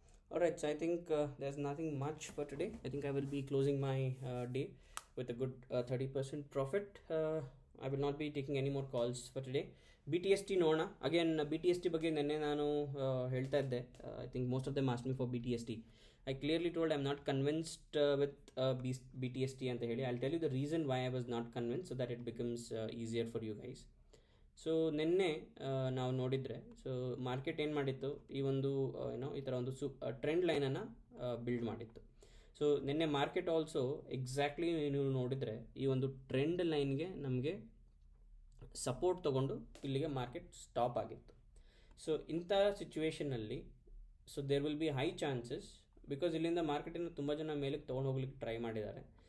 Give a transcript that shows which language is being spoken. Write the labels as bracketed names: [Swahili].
[English] Alright, so I think there's nothing much for today. I think I will be closing my day with a good 30% profit. I will not be taking any more calls for today. [Kannada] BTST ನೋಡೋಣ. Again BTST ಬಗ್ಗೆ ನೆನ್ನೆ ನಾನು ಹೇಳ್ತಾ ಇದ್ದೆ. [English] I think most of them asked me for BTST. I clearly told I'm not convinced with BTST [Kannada] ಅಂತ ಹೇಳಿ. [English] I'll tell you the reason why I was not convinced so that it becomes easier for you guys. [Kannada] So ನಿನ್ನೆ ನಾವು ನೋಡಿದರೆ, so market ಏನು ಮಾಡಿತ್ತು, ಈ ಒಂದು ಈ ಥರ ಒಂದು ಟ್ರೆಂಡ್ ಲೈನನ್ನು ಬಿಲ್ಡ್ ಮಾಡಿತ್ತು. ಸೊ ನಿನ್ನೆ ಮಾರ್ಕೆಟ್ ಆಲ್ಸೋ ಎಕ್ಸಾಕ್ಟ್ಲಿ ನೀವು ನೋಡಿದರೆ ಈ ಒಂದು ಟ್ರೆಂಡ್ ಲೈನ್ಗೆ ನಮಗೆ ಸಪೋರ್ಟ್ ತೊಗೊಂಡು ಇಲ್ಲಿಗೆ ಮಾರ್ಕೆಟ್ ಸ್ಟಾಪ್ ಆಗಿತ್ತು. ಸೊ ಇಂಥ ಸಿಚುವೇಷನಲ್ಲಿ [English] so there will be high chances, [Kannada] because ಇಲ್ಲಿಂದ ಮಾರ್ಕೆಟನ್ನು ತುಂಬ ಜನ ಮೇಲಕ್ಕೆ ತೊಗೊಂಡು ಹೋಗ್ಲಿಕ್ಕೆ ಟ್ರೈ ಮಾಡಿದ್ದಾರೆ.